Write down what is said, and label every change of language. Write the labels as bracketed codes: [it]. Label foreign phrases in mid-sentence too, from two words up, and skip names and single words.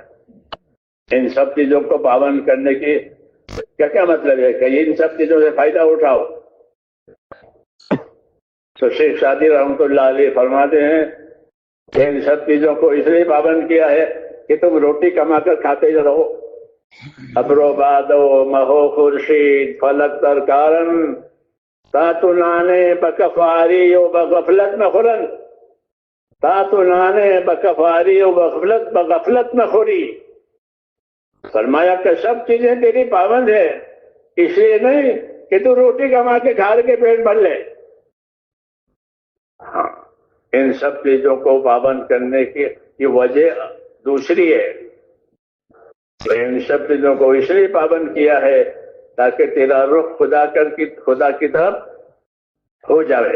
[ur] ان سب چیزوں کو پابند کرنے کی کیا مطلب ہے کہ ان سب چیزوں سے فائدہ اٹھاؤ. تو شیخ سعدی رحمۃ اللہ علیہ فرماتے ہیں کہ ان سب چیزوں کو اس لیے پابند کیا ہے کہ تم روٹی کما کر کھاتے رہو. [fa] ابرو بادو مہو خورشید فلک ترکارن تاتو نانے بکفاری و بغفلت نخورن، تاتو نانے بکفاری و بغفلت نخوری. [ur] فرمایا کہ سب چیزیں تیری پابند ہے، اس لیے نہیں کہ تو روٹی کما کے کھا کے پیٹ بھر لے. ہاں ان سب چیزوں کو پابند کرنے کی وجہ دوسری ہے. ان سب چیزوں کو اس لیے پابند کیا ہے تاکہ تیرا رخ خدا کی طرف ہو جائے.